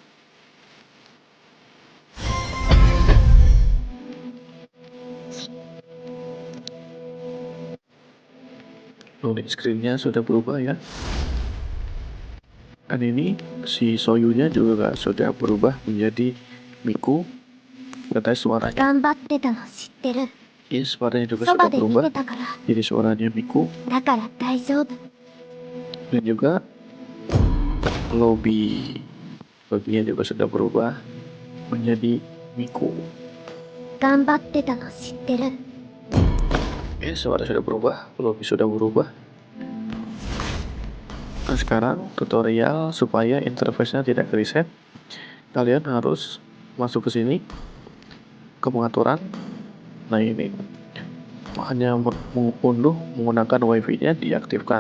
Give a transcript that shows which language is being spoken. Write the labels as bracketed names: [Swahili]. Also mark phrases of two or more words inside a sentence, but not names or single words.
[Indonesian] Loading screen-nya sudah berubah ya. Dan ini si Soyunya juga sudah berubah menjadi Miku. Katanya suaranya. [Japanese] 頑張ってたの知ってる。 [Indonesian] Ini suaranya juga [Japanese] そ [Indonesian] sudah [Japanese] ばで見 [Indonesian] berubah [Japanese] てたから。 [Indonesian] jadi suaranya Miku. [Japanese] だから大丈夫。 [Indonesian] Dan juga lobbynya juga sudah berubah menjadi Miku. [Japanese] 頑張ってたの知ってる。 [Indonesian] Suara sudah berubah, lobby sudah berubah. Nah sekarang tutorial supaya interface-nya tidak reset. Kalian harus masuk ke sini ke pengaturan. Nah ini hanya mengunduh menggunakan WiFi-nya diaktifkan.